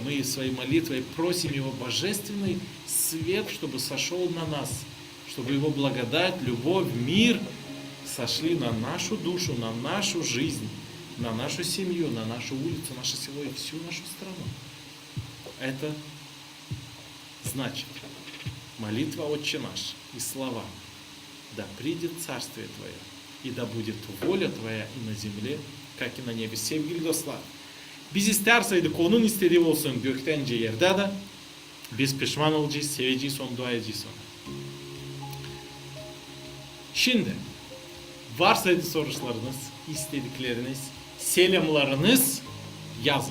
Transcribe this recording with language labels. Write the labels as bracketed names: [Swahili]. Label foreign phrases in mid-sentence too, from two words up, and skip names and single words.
[Russian] Мы своей молитвой просим Его божественный свет, чтобы сошел на нас, чтобы Его благодать, любовь, мир сошли на нашу душу, на нашу жизнь, на нашу семью, на нашу улицу, наше село и всю нашу страну. Это значит молитва «Отче наш» и слова «Да придет Царствие Твое, и да будет воля Твоя и на земле, как и на небе». [Gagauz] Sevgili dostlar, biz isterseydik onun istediği olsun gökten yerde de biz pişman olacağız, seveceğiz onu, dua edeceğiz ona. Şimdi varsaydı sorularınız, istedikleriniz, selamlarınız yazın.